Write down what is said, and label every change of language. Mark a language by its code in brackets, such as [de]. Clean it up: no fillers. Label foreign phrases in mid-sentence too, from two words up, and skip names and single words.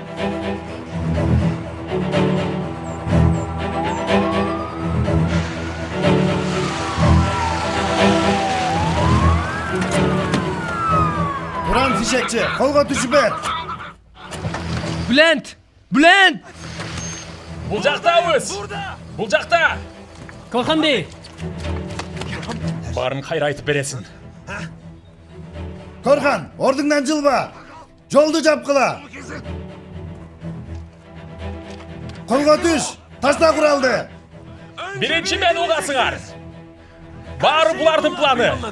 [ky] Туран фишекчи, колго түшүп бер. Bülent! Bülent! Бул жактабыз. Бул жакта. Korhan bey! Барын кайра айтып бересиң. Korhan, ордуңдан жылба. Жолду жапкыла. Колго түш, ташта куралды. Биринчи мени угасыңар. Баары булардын планы.